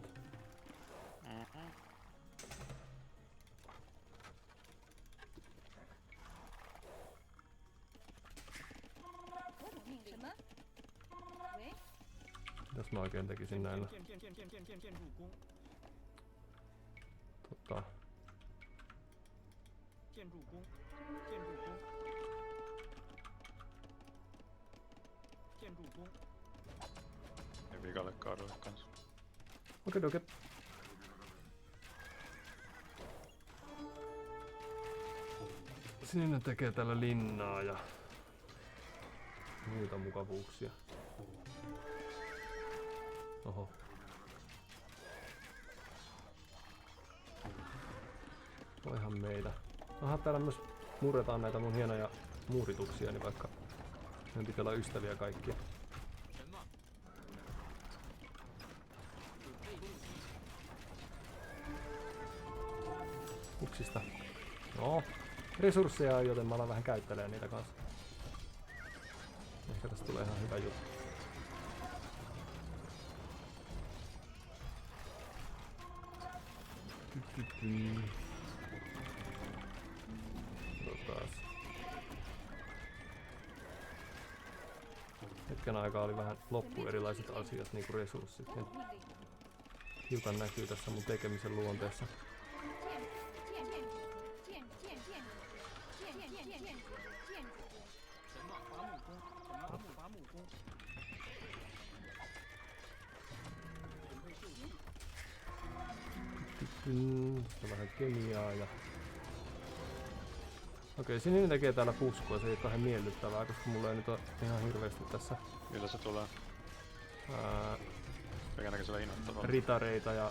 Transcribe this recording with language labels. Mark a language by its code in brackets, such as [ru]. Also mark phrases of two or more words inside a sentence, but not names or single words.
[fi] Mm-hmm. Mitäs mä oikein tekisin näillä? [zh] 建筑工， 建筑工，建筑工，建筑工， [fi] Ja vikalle kaudelle kanssa. Okei. Sinne tekee täällä linnaa ja muita mukavuuksia. Oho. Voihan meitä. Aha, täällä myös murretaan näitä mun hienoja muurituksia, niin vaikka meidän pitää olla ystäviä kaikkia. [zh] 什么？准备就绪。 [fi] Uksista. No, resursseja on, joten mä alan vähän käyttelemään niitä kanssa. Ehkä tästä tulee ihan hyvä juttu. Otas. Hetken aikaa oli vähän loppu erilaiset asiat, niinku resurssit. Ne hiukan näkyy tässä mun tekemisen luonteessa. [zh] 什么？伐木工，什么伐木工，准备就绪。 [fi] Sitten vähän kemiaa ja... Okei, sininen tekee täällä puskua, se ei ole kauhean miellyttävää, koska mulla ei nyt ole ihan hirveästi tässä Millä se tulee? Mikä näköisellä innoittavalla? ritareita ja...